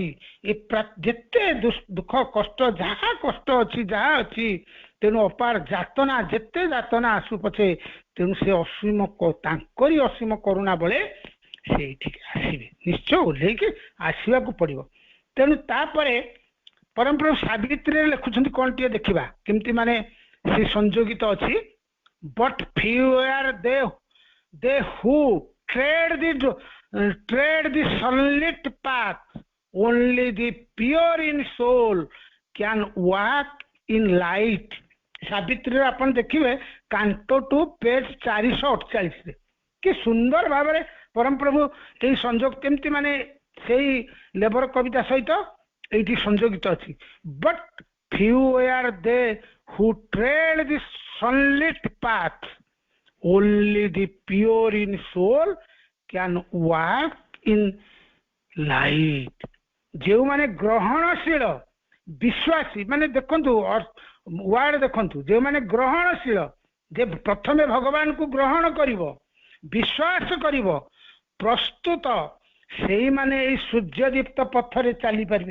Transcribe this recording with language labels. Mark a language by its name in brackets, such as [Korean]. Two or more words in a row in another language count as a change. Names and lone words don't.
[Odia] ଏ ଯେତେ ଦୁଃଖ କଷ୍ଟ ଯାହା କଷ୍ଟ ଅଛି ଯାହା ଅଛି, ତେଣୁ ଅପାର ଯାତନା ଯେତେ ଯାତନା ଆସୁ ପଛେ, ତେଣୁ ସେ ଅସୀମ ତାଙ୍କରି ଅସୀମ କରୁଣା ବଳେ ସେଇଠିକି ଆସିବେ, ନିଶ୍ଚୟ ଓହ୍ଲେଇକି ଆସିବାକୁ ପଡିବ। ତେଣୁ ତାପରେ ପରମପ୍ରଭୁ ସାବିତ୍ରୀରେ ଲେଖୁଛନ୍ତି କଣ ଟିକେ ଦେଖିବା କେମିତି ମାନେ ସେ ସଂଯୋଗିତ ଅଛି। [English] ବଟ୍ few are they who tread the sunlit path, only the pure in soul can walk in light। [Odia] ସାବିତ୍ରୀରେ ଆପଣ ଦେଖିବେ କାଣ୍ଟୋ 2 ପେଜ 448 କି ସୁନ୍ଦର ଭାବରେ ପରମପ୍ରଭୁ ଏହି ସଂଯୋଗ କେମିତି ମାନେ ସେଇ ଲେବର କବିତା ସହିତ ଏଇଠି ସଂଯୋଗିତ ଅଛି। [English] ବଟ୍ few are they who tread the sunlit path, only the pure in soul can walk in light। [Odia] ଯେଉଁମାନେ ଗ୍ରହଣଶୀଳ ବିଶ୍ୱାସୀ, ମାନେ ଦେଖନ୍ତୁ ୱାର୍ଡ ଦେଖନ୍ତୁ, ଯେଉଁମାନେ ଗ୍ରହଣଶୀଳ, ଯେ ପ୍ରଥମେ ଭଗବାନଙ୍କୁ ଗ୍ରହଣ କରିବ, ବିଶ୍ୱାସ କରିବ, ପ୍ରସ୍ତୁତ, ସେଇମାନେ ଏଇ ସୂର୍ଯ୍ୟଦୀପ୍ତ ପଥରେ ଚାଲିପାରିବେ।